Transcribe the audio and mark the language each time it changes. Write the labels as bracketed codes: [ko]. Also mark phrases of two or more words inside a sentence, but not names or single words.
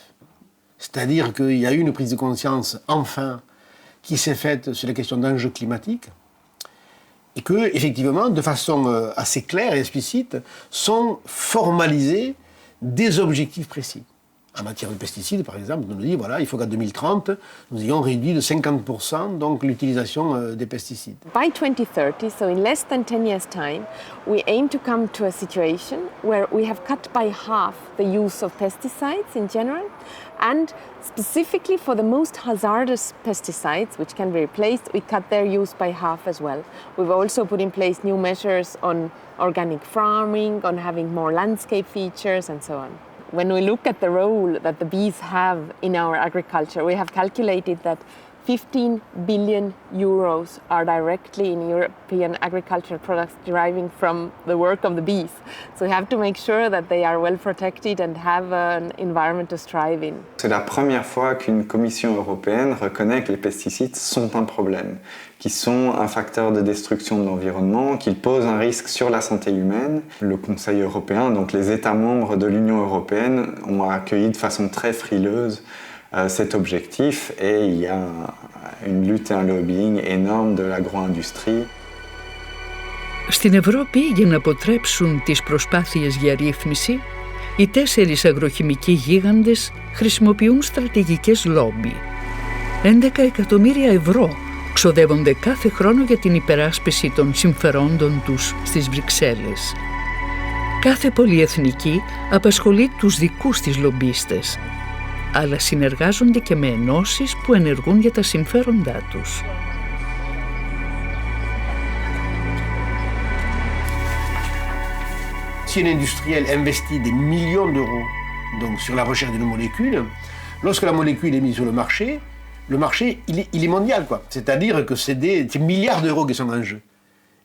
[fr] C'est-à-dire qu'il y a eu une prise de conscience, enfin, qui s'est faite sur la question d'enjeux climatiques et que, effectivement, de façon assez claire et explicite, sont formalisés des objectifs précis. En matière de pesticides, par exemple, on nous dit voilà, il faut qu'en 2030, nous ayons réduit de 50% donc l'utilisation des pesticides. [en] By 2030, so in less than 10 years' time, we aim to come to a situation where we have cut by half the use of pesticides in general, and specifically for the most hazardous pesticides, which can be replaced, we cut their use by half as well. We've also put in place new measures on organic farming, on having more landscape features, and so on. When we look at the role that the bees have in our agriculture, we have calculated that 15 billion euros are directly in European agricultural products deriving from the work of the bees. So we have to make sure that they are well protected and have an environment to thrive in. [fr] C'est la première fois qu'une Commission européenne reconnaît que les pesticides sont un problème, qu'ils sont un facteur de destruction de l'environnement, qu'ils posent un risque sur la santé humaine. Le Conseil européen, donc les États membres de l'Union européenne, ont accueilli de façon très frileuse cet objectif et il y a une lutte et un lobbying énorme de l'agro-industrie. [el] Στην Ευρώπη, για να αποτρέψουν τις προσπάθειες για ρύθμιση, οι 4 αγροχημικοί γίγαντες χρησιμοποιούν στρατηγικές λόμπι. 11 εκατομμύρια ευρώ ξοδεύονται κάθε χρόνο για την υπεράσπιση των συμφερόντων τους στις Βρυξέλλες. Κάθε πολυεθνική απασχολεί τους δικούς της λομπίστες, αλλά συνεργάζονται και με ενώσεις που ενεργούν για τα συμφέροντά τους. [fr] Si un industriel investit des millions d'euros donc, sur la recherche d'une molécule, lorsque la molécule est mise sur le marché il est mondial, quoi. C'est-à-dire que c'est des milliards d'euros qui sont en jeu.